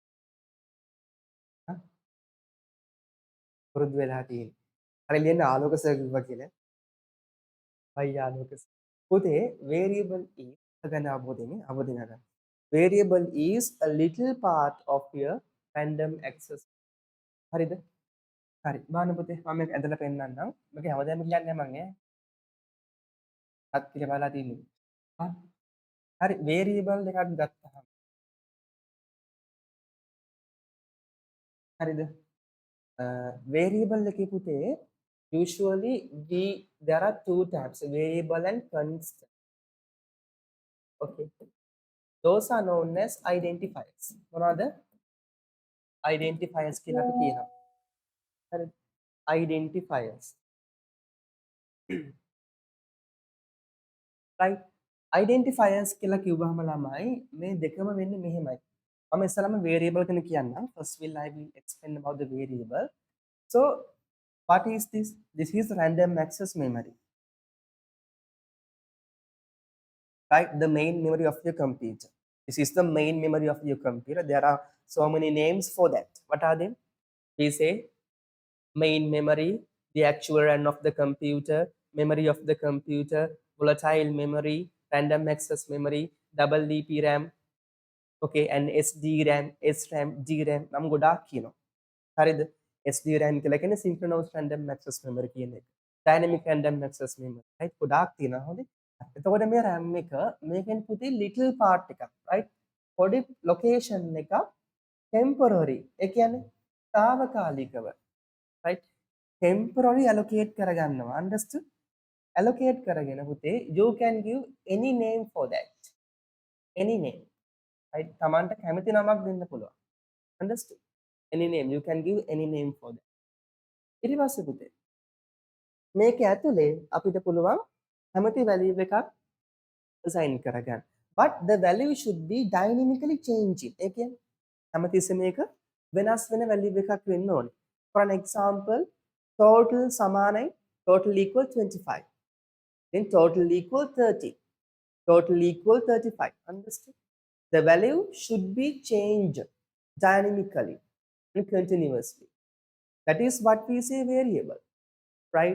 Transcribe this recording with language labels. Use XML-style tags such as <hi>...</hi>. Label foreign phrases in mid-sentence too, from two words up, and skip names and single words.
<si>පුරුදු වෙලා තියෙන්නේ. හරි ලියන්න ආලෝක සර් කිව්වා කියලා. අයියා ආලෝක සර්. පුතේ</si> <en>variable is</en> <si>ගන්න අවබෝධයෙන් ගන්න.</si> <en>Variable is a little part of your random access.</en> <si>හරිද? හරි. බලන්න පුතේ මම මේක ඇදලා පෙන්නන්නම්. මේක හැමදාම කියන්නේ මම ඈ. අත් කියලා බලලා තින්නේ. හරි variable එකක් ගත්තහම හරිද? variable එකේ පුතේ</si> <en>usually there are two types, variable and constant. Okay. Those are known as identifiers.</en> <si>මොනවාද? identifiers කියලා අපි කියනවා. හරි.</si> <en>identifiers. right?</en> <si>identifiers කියලා කිව්වහම ළමයි මේ දෙකම වෙන්නේ මෙහෙමයි. මම ඉස්සරහම variable කෙන කියන්නම්.</si> <en>First I will explain about the variable. So what is this? This is random access memory. Right? The main memory of your computer. This is the main memory of your computer. There are so many names for that. What are they? We say main memory, the actual RAM of the computer, memory of the computer, volatile memory, random access memory, double DP RAM, okay, and SDRAM, SRAM, DRAM.</en> <si>නම් ගොඩාක් කියනවා. හරිද? SDRAM කියලා කියන්නේ</si> <en>synchronous random access memory</en> <si>කියන එක.</si> <en>Dynamic random access memory. right?</en> <si>ගොඩාක් තියෙනවා. හොඳේ. එතකොට මේ RAM එක මේකෙන් පුතේ</si> <en>little part</en> <si>එකක්. right? පොඩි location එකක් temporary. ඒ කියන්නේ తాවකාලිකව.</si> <en>right? temporary allocate කරගන්නවා. understood? allocate</en> <si>කරගෙන පුතේ</si> <en>you can give any name for that. any name. right?</en> <si>තමන්ට කැමති නමක් දෙන්න පුළුවන්.</si> <en>understood? any name. You can give any name for that.</en> <si>ඊට පස්සේ පුතේ මේක ඇතුලේ අපිට පුළුවන් කැමති value එකක් assign කරගන්න.</si> <en>But the value should be dynamically changing.</en> <si>ඒ කියන්නේ හැමතිස්සෙම මේක වෙනස් වෙන value එකක් වෙන්න ඕනේ.</si> <en>For an example, total සමානයි total equal 25. Then total equal 30. Total equal 35. Understood? The value should be changed dynamically. and continuously. That is what we say variable, right?</en>